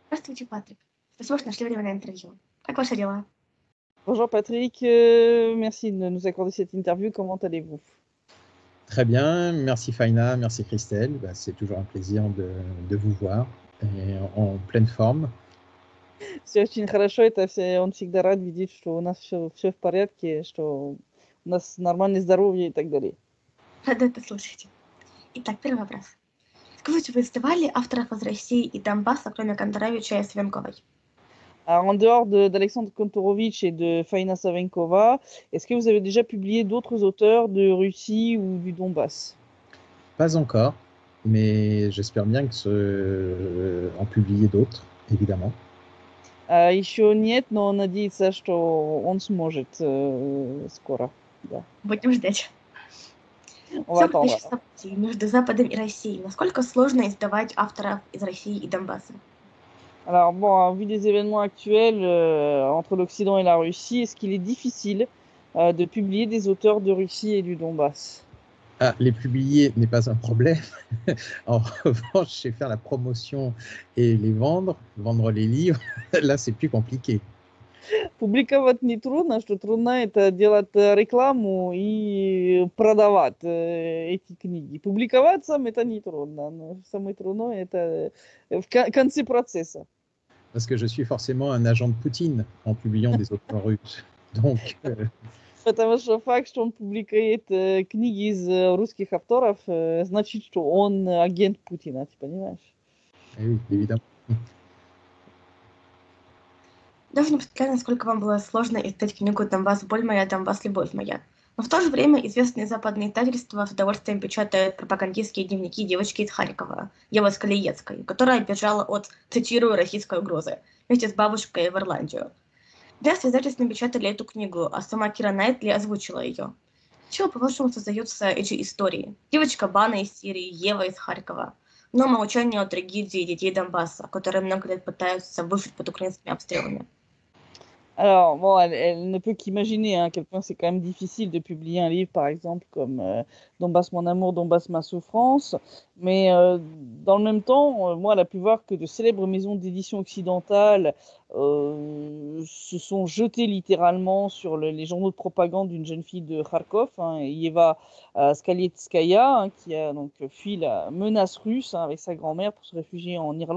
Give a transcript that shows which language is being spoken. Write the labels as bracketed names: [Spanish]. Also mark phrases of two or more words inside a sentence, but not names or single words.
[Russian] Здравствуйте, Патрик. Спасибо, что нашли время на интервью. Как ваши дела? [French] Bonjour Patrick, merci de nous accorder cette interview. Comment allez-vous? Très bien, merci Faina, merci Christelle. C'est toujours un plaisir de vous voir et en pleine forme. [Russian] Все очень хорошо, он всегда рад видеть, что у нас все в порядке, что у нас нормальное здоровье и так далее. Рада это слышать. Итак, первый вопрос. Скажите, вы издавали авторов из России и Донбасса, кроме Конторевича и Свенковой? [French] Alors, en dehors d'Alexandre Kontorovitch et de Faina Savenkova, est-ce que vous avez déjà publié d'autres auteurs de Russie ou du Donbass? Pas encore, mais j'espère bien en publier d'autres, évidemment. [Russian] Еще нет, но надеется, что он сможет скоро. Да. Будем ждать. [French] On va attendre. [Russian] Между Западом и Россией. Насколько сложно издавать авторов из России и Донбасса? [French] Alors bon, vu les événements actuels entre l'Occident et la Russie, est-ce qu'il est difficile de publier des auteurs de Russie et du Donbass? Les publier n'est pas un problème. En revanche, c'est faire la promotion et les vendre les livres, là c'est plus compliqué. [Russian] Публиковать не трудно, что трудно это делать рекламу и продавать эти книги. Публиковать сам это не трудно, но самое трудное это в конце процесса. [French] Parce que je suis forcément un agent de Poutine en publiant des auteurs russes. Donc, [Russian] Потому что факт, что он публикует книги из русских авторов, значит, что он агент Путина, ты понимаешь? [French] Oui, évidemment. [Russian] Даже не представляю, насколько вам было сложно издать книгу «Донбасс. Боль моя, Донбасс. Любовь моя». Но в то же время известные западные издательства с удовольствием печатают пропагандистские дневники девочки из Харькова, Евы Скалиецкой, которая бежала от, цитирую, российской угрозы, вместе с бабушкой в Ирландию. Для издательств напечатали эту книгу, а сама Кира Найтли озвучила ее. С чего, по-вашему, создаются эти истории? Девочка Бана из Сирии, Ева из Харькова. Но молчание о трагедии детей Донбасса, которые много лет пытаются выжить под украинскими обстрелами. [French] Alors, bon, elle ne peut qu'imaginer à quel point c'est quand même difficile de publier un livre, par exemple, comme Donbass mon amour, Donbass ma souffrance. Mais dans le même temps, moi, elle a pu voir que de célèbres maisons d'édition occidentales se sont jetées littéralement sur les journaux de propagande d'une jeune fille de Kharkov, Yeva Skalietskaya, qui a donc fui la menace russe avec sa grand-mère pour se réfugier en Irlande.